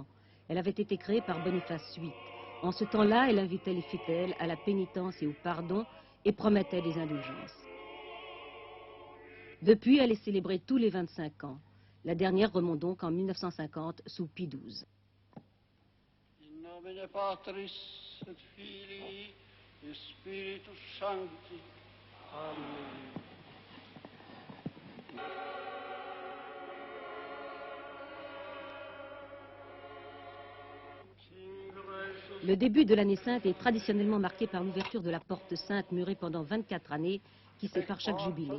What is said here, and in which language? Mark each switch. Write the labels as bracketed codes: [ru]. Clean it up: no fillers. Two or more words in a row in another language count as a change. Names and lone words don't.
[fr] Elle avait été créée par Boniface VIII. En ce temps-là, elle invitait les fidèles à la pénitence et au pardon et promettait des indulgences. Depuis, elle est célébrée tous les 25 ans. La dernière remonte donc en 1950 sous Pie XII. [la] In nomine Patris et Filii et Spiritus Sancti. Amen. [fr] Le début de l'année sainte est traditionnellement marqué par l'ouverture de la porte sainte murée pendant 24 années qui sépare chaque jubilé.